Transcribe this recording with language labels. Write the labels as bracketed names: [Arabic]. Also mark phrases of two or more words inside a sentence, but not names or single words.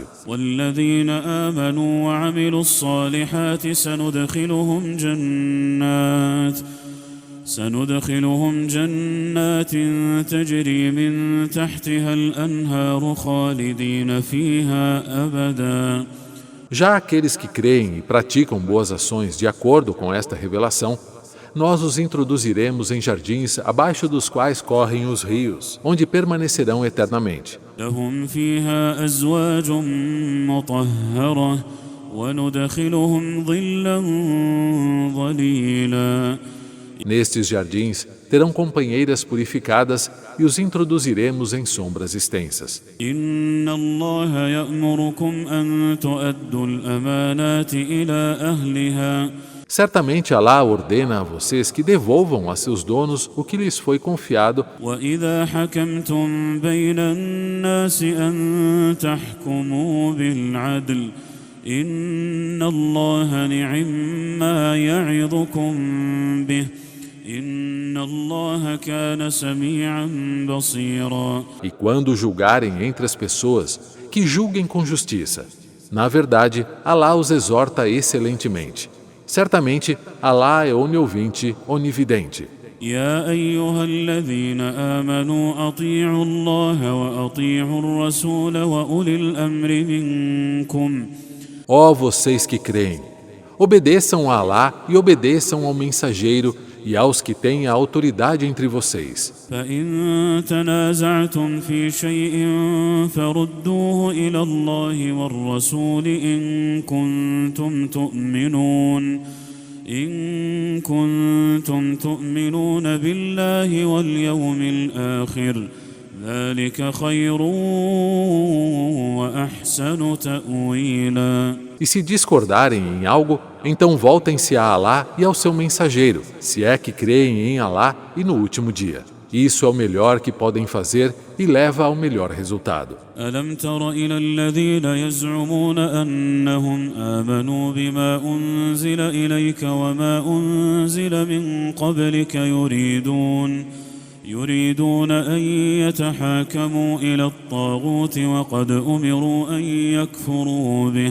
[Arabic] والذين آمنوا وعملوا الصالحات سندخلهم جنات تجري من تحتها الأنهار خالدين فيها أبدا. [Portuguese] Já aqueles que creem e praticam boas ações de acordo com esta revelação, nós os introduziremos em jardins abaixo dos quais correm os rios, onde permanecerão eternamente. [Arabic] لهم فيها أزواج مطهرة وندخلهم ظلا ظليلا. [Portuguese] Nestes jardins terão companheiras purificadas e os introduziremos em sombras extensas. [Arabic] إن الله يأمركم أن تؤدوا الأمانات إلى أهلها. [Portuguese] Certamente Alá ordena a vocês que devolvam a seus donos o que lhes foi confiado [Arabic] وإذا حكمتم بين الناس أن تحكموا بالعدل إن الله نعم ما يعظكم به إن الله كان سميعا بصيرا. [Portuguese] e quando julgarem entre as pessoas, que julguem com justiça. Na verdade, Alá os exorta excelentemente. Certamente, Alá é oniovinte, onividente. [Arabic] يا أيها الذين آمنوا أطيعوا الله وأطيعوا الرسول وأولي الأمر منكم. [Portuguese] Ó vocês que creem, obedeçam a Alá e obedeçam ao mensageiro e aos que têm a autoridade entre vocês. [Arabic] فإن تنازعتم في شيء فردوه إلى الله والرسول إن كنتم تؤمنون بالله واليوم الآخر ذلك خير وأحسن تأويلا. [Portuguese] E se discordarem em algo, então voltem-se a Alá e ao seu mensageiro, se é que creem em Alá e no último dia. Isso é o melhor que podem fazer e leva ao melhor resultado. [Arabic] ألم تر إلى الذين يزعمون أنهم آمنوا بما أنزل إليك وما أنزل من قبلك يريدون أن يتحاكموا إلى الطاغوت وقد أمروا أن يكفروا به.